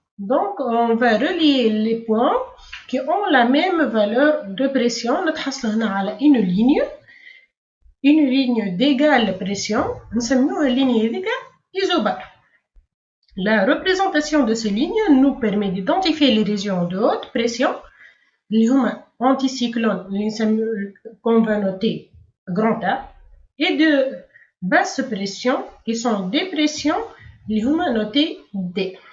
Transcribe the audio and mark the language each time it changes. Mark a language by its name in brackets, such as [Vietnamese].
[French] Donc on va relier les points qui ont la même valeur de pression. [Arabic] نتحصل هنا على [French] une ligne d'égale pression. [Arabic] نسميوها اللينية هذيك isobare. [French] La représentation de ces lignes nous permet d'identifier les régions de haute pression [Arabic] اللي هما [French] anticyclones اللي qu'on va noter grand A et de basse pression qui sont des pressions اللي هما notés D.